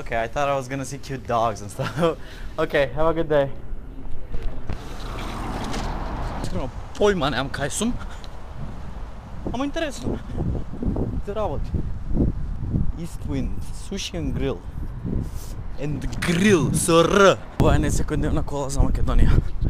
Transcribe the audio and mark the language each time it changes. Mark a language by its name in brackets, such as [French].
[English] Okay, I thought I was gonna see cute dogs and stuff. Okay, have a good day. [Macedonian] Искрено, појма немам кај сум. Ама интересно. Те работи. [English] East Wind, Sushi and Grill. [Macedonian] And Grill, со Р. Ова е не секојдневна кола за Македонија.